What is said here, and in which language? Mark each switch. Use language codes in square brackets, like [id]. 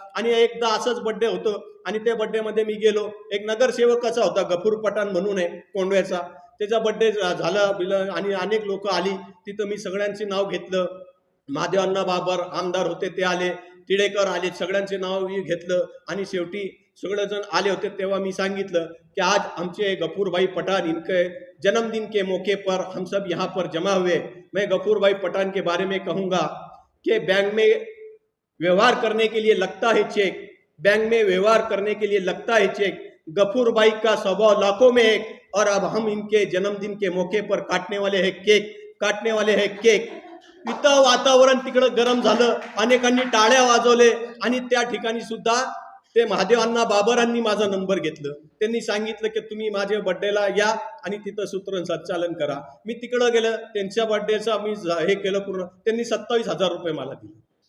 [mr] आणि एकदा असंच बड्डे होतं आणि त्या बड्डेमध्ये मी गेलो. एक नगरसेवकाचा होता, गफूर पठाण म्हणून आहे कोंडव्याचा, त्याचा बड्डे झाला बिलं आणि अनेक लोक आली. तिथं मी सगळ्यांचे नाव घेतलं. महादेवांना बाबर आमदार होते ते आले, तिडेकर आले, सगळ्यांचे नाव घेतलं आणि शेवटी सगळेजण आले होते. तेव्हा मी सांगितलं कि [hi] आज हमसे गफूर भाई पठान इनके जन्मदिन के मौके पर हम सब यहाँ पर जमा हुए। मैं गफूर भाई पठान के बारे में कहूँगा कि बैंक में व्यवहार करने के लिए लगता है चेक, बैंक में व्यवहार करने के लिए लगता है चेक। गफूर भाई का स्वभाव लाखों में एक, और अब हम इनके जन्मदिन के मौके पर काटने वाले हैं केक। [mr] इथं वातावरण तिकडं गरम झालं, अनेकांनी टाळ्या वाजवले आणि त्या ठिकाणी सुद्धा ते महादेवांना बाबरांनी माझा नंबर घेतलं. त्यांनी सांगितलं की तुम्ही माझ्या बर्थडेला या आणि तिथं सूत्रसंचालन करा. मी तिकडं गेलं, त्यांच्या बर्थडेचा मी हे केलं पूर्ण. त्यांनी 27,000 रुपये मला दिले.